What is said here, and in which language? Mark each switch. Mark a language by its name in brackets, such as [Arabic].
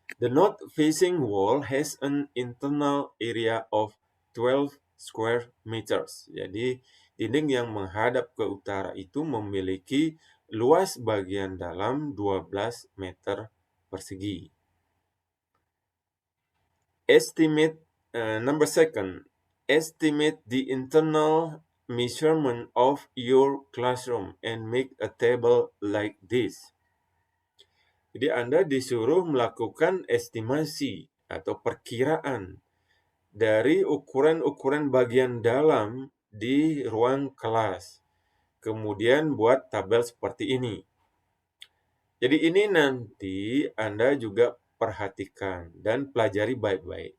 [English] The north facing wall has an internal area of 12 square meters. [Indonesian] Jadi dinding yang menghadap ke utara itu memiliki luas bagian dalam 12 meter persegi. [English] Estimate number second. Estimate the internal measurement of your classroom and make a table like this. [Indonesian] Jadi Anda disuruh melakukan estimasi atau perkiraan dari ukuran-ukuran bagian dalam di ruang kelas. Kemudian buat tabel seperti ini. Jadi ini nanti Anda juga perhatikan dan pelajari baik-baik.